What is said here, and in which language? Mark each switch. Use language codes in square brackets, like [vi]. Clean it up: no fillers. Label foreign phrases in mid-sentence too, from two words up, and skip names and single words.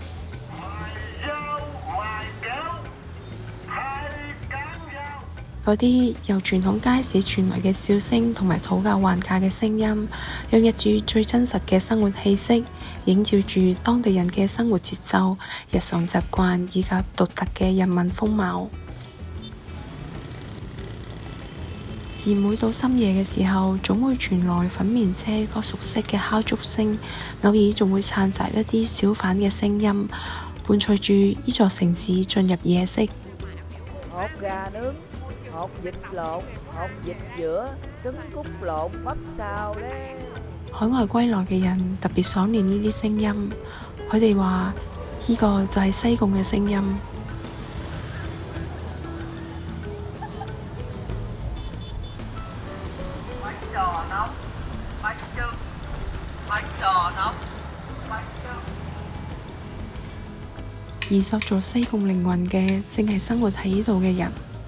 [yue] 嗰啲由傳統街市傳來嘅笑聲同埋討價還價嘅聲音，洋溢住最真實嘅生活氣息，映照住當地人嘅生活節奏、日常習慣以及獨特嘅人民風貌。而每到深夜嘅時候，總會傳來粉麵車嗰熟悉嘅敲竹聲，偶爾仲會摻雜一啲小販嘅聲音，伴隨住呢座城市進入夜色。 [vi] hột gà nướng, hột vịt lộn, hột vịt giữa, trứng cút lộn, bắp xào 咧。 [yue] 海外歸來嘅人特別想念呢啲聲音，佢哋話呢個就係西貢嘅聲音。而塑造西貢靈魂嘅，正係生活喺呢度嘅人。